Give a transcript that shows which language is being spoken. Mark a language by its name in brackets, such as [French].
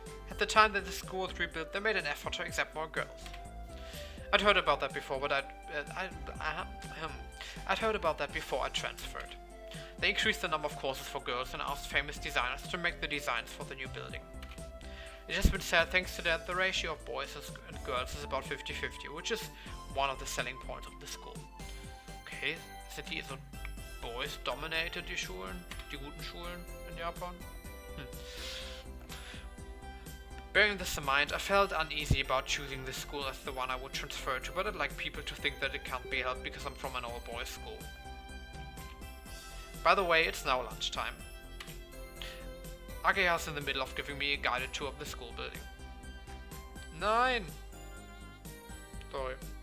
[English] At the time that the school was rebuilt, they made an effort to accept more girls. I'd heard about that before, but I'd heard about that before I transferred. They increased the number of courses for girls and asked famous designers to make the designs for the new building. It has been said, thanks to that, the ratio of boys and girls is about 50-50, which is one of the selling points of the school. [German] Okay, sind die so Boys dominated, die Schulen, die guten Schulen in Japan? [English] Bearing this in mind, I felt uneasy about choosing this school as the one I would transfer to, but I'd like people to think that it can't be helped because I'm from an all-boys school. By the way, it's now lunchtime. Ageha's in the middle of giving me a guided tour of the school building. [German] Nein! [English] Sorry.